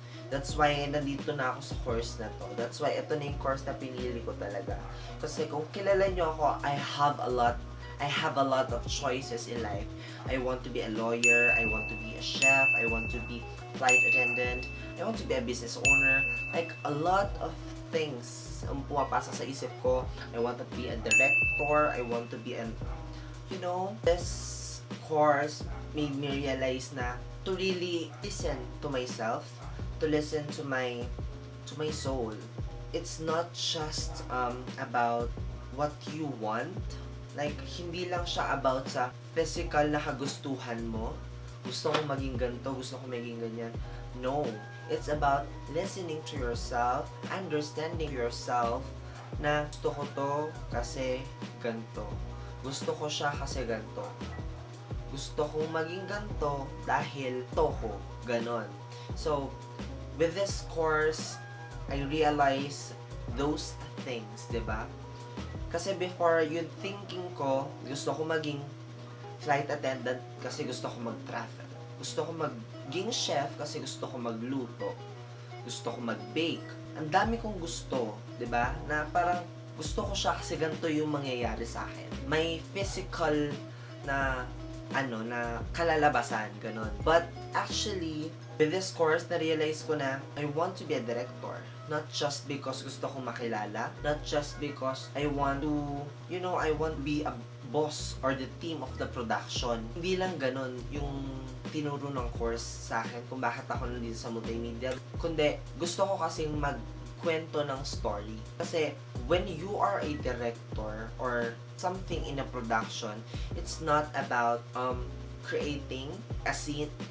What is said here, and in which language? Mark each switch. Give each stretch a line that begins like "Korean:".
English: That's why
Filipino: nandito na ako sa course na to. That's why ito na yung course na pinili ko talaga. Kasi kung kilala nyo ako,
English: I have a lot of choices in life. I want to be a lawyer, I want to be a chef, I want to be flight attendant, I want to be a business owner. Like, a lot of things
Filipino: ang pumapasa sa isip ko.
English: I want to be a director, I want to be an, you know, this course made me realize na to really listen to myself, to listen to my soul. It's not just about what you want.
Filipino: Like, hindi lang siya about sa physical na kagustuhan mo. Gusto ko maging ganito, gusto ko maging ganyan.
English: No. It's about listening to yourself, understanding yourself
Filipino: na gusto ko to kasi ganito. Gusto ko siya kasi ganito. Gusto kong maging ganito dahil to ko. Ganon.
English: So, with this course, I realize those things, diba?
Filipino: Kasi before, yung thinking ko, gusto ko maging flight attendant kasi gusto ko mag-travel. Gusto ko maging chef kasi gusto ko magluto. Gusto ko mag-bake. Ang dami kong gusto, 'di ba? Na parang gusto ko siya kasi ganito yung mangyayari sa akin. May physical na na kalalabasan, ganon.
English: But actually, with this course,
Filipino: na-realize ko na
English: I want to be a director. Not just because
Filipino: gusto kong makilala,
English: not just because I want to, you know, I want to be a boss or the team of the production.
Filipino: Hindi lang ganon yung tinuro ng course sa akin kung bakit ako nandito sa multimedia. Kundi, gusto ko kasing magkwento ng story. Kasi,
English: when you are a director or something in a production, it's not about creating a scene.